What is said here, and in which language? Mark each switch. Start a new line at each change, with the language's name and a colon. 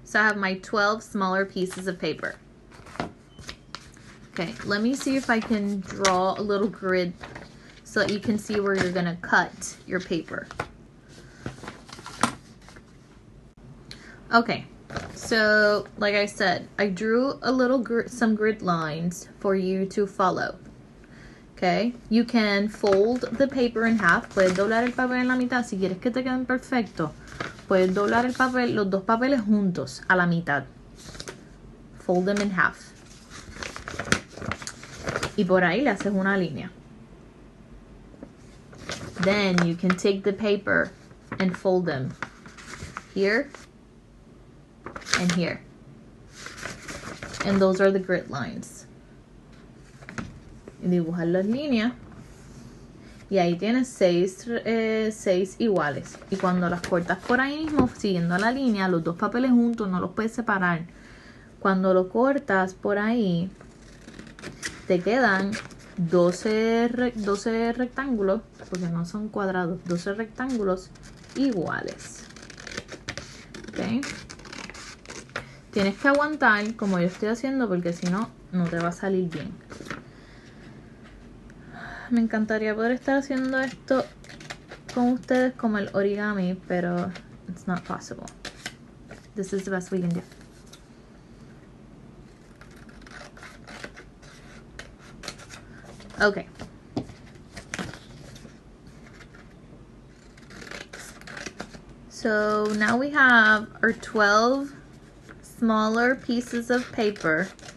English: So I have my 12 smaller pieces of paper. Okay, let me see if I can draw a little grid so that you can see where you're gonna cut your paper. Okay, so like I said, I drew a little some grid lines for you to follow. Okay, you can fold the paper in half.
Spanish: Puedes doblar el papel en la mitad si quieres que te queden perfecto. Puedes doblar el papel, los 2 papeles juntos a la mitad.
English: Fold them in half.
Spanish: Y por ahí le haces una línea.
English: Then you can take the paper and fold them here and here. And those are the grid lines.
Spanish: Y dibujar las líneas. Y ahí tienes 6 iguales. Y cuando las cortas por ahí mismo, siguiendo la línea, los 2 papeles juntos no los puedes separar. Cuando lo cortas por ahí, te quedan 12 rectángulos, porque no son cuadrados, 12 rectángulos iguales. ¿Ok? Tienes que aguantar como yo estoy haciendo, porque si no, no te va a salir bien. Me encantaría poder estar haciendo esto con ustedes como el origami, pero
English: it's not possible. This is the best we can do. Okay. So now we have our 12 smaller pieces of paper.